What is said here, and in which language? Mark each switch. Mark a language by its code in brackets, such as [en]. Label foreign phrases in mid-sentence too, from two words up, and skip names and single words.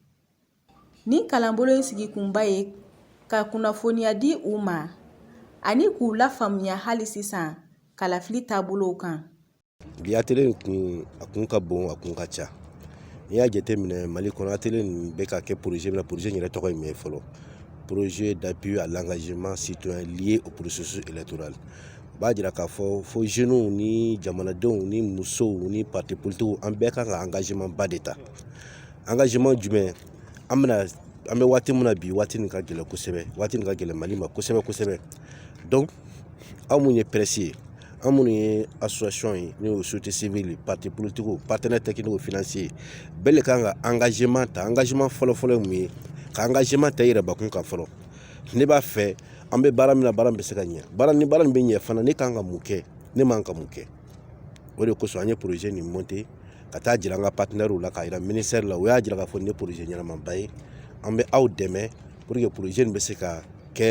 [bm] ni kalanbolo in sigi kunba ye ka kunnafoniya di u ma ani k'u lafaamuya hali sisan kalafili taabolow kan. Bi atelier a kun ka bon a kun ka ca n'i y'a jateminɛ Mali kɔnɔ atelier nin bɛ ka kɛ projet min na projet yɛrɛ tɔgɔ ye min ye fɔlɔ [fr] projet d'appui à l'engagement citoyen lié au processus électoral [bm] b'a jira k'a fɔ fo jeunes ni jamanadenw ni musow ni [fr] parti politiques [bm] an bɛɛ kan ka engagement ba de ta engagement jumɛn an bɛ waati min na bi waati nin ka gɛlɛn kosɛbɛ waati nin ka gɛlɛn Mali ma kosɛbɛ donc aw mun ye presse ye an minnu ye association ye n'o ye [fr] société civile parti politiques partenaires techniques financiers [bm] bɛɛ le kan ka engagement ta engagement fɔlɔfɔlɔ ye mun ye ka engagement ta i yɛrɛ bakun kan fɔlɔ ne b'a fɛ an bɛ baara min na baara bɛ se ka ɲɛ ni baara nin bɛ ɲɛ fana ne kan ka mun kɛ ne man ka mun kɛ o de kosɔn an ye projet nin monter ka taa jira an ka partenaires la k'a jira ministère la o y'a jira k'a fɔ nin ye projet ɲɛnamanba ye an bɛ aw dɛmɛ [fr] pour que [bm] projet nin bɛ se ka kɛ